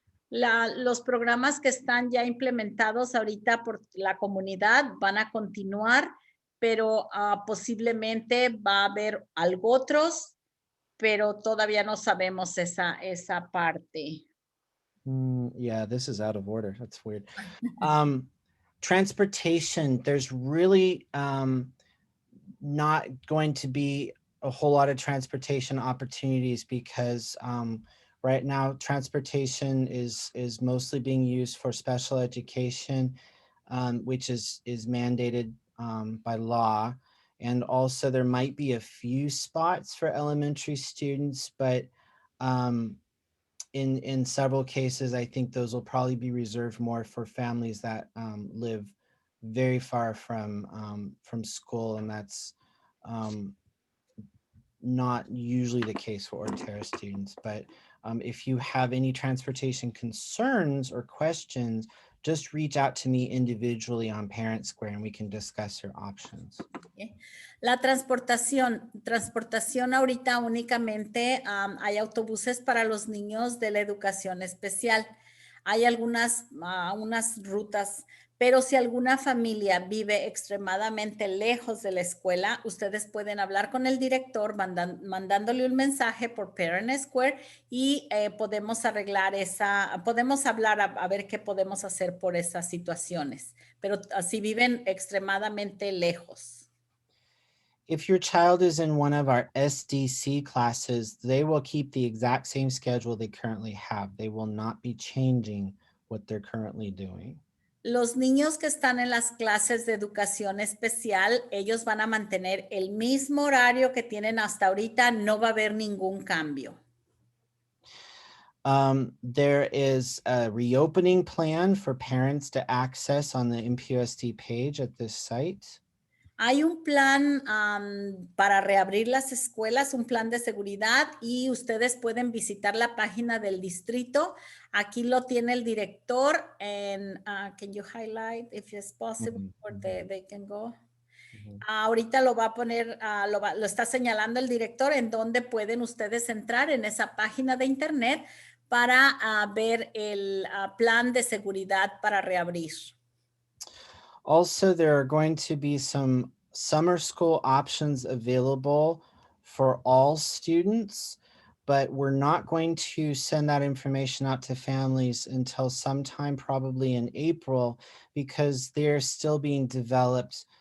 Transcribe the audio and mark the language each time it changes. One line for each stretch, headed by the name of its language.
Spanish: Los programas que están ya implementados ahorita por la comunidad van a continuar, pero posiblemente va a haber algo otros, pero todavía no sabemos esa parte.
English: Yeah, this is out of order. That's weird. Transportation, there's really not going to be a whole lot of transportation opportunities because right now transportation is mostly being used for special education, which is mandated by law. And also there might be a few spots for elementary students, but in several cases, I think those will probably be reserved more for families that live very far from school, and that's not usually the case for Terrace students. But if you have any transportation concerns or questions, just reach out to me individually on Parent Square and we can discuss your options.
Spanish: La transportación ahorita únicamente hay autobuses para los niños de la educación especial. Hay unas rutas, pero si alguna familia vive extremadamente lejos de la escuela, ustedes pueden hablar con el director mandándole un mensaje por Parent Square y podemos arreglar podemos hablar a ver qué podemos hacer por esas situaciones, pero si viven extremadamente lejos.
English: If your child is in one of our SDC classes, they will keep the exact same schedule they currently have. They will not be changing what they're currently doing.
Spanish: Los niños que están en las clases de educación especial, ellos van a mantener el mismo horario que tienen hasta ahorita, no va a haber ningún cambio.
English: There is a reopening plan for parents to access on the MPUSD page at this site.
Spanish: Hay un plan para reabrir las escuelas, un plan de seguridad y ustedes pueden visitar la página del distrito. Aquí lo tiene el director en,
English: can you highlight if it's possible or they can go?
Spanish: Ahorita lo va a poner, lo está señalando el director en donde pueden ustedes entrar en esa página de internet para ver el plan de seguridad para reabrir.
English: Also, there are going to be some summer school options available for all students, but we're not going to send that information out to families until sometime probably in April because they're still being developed.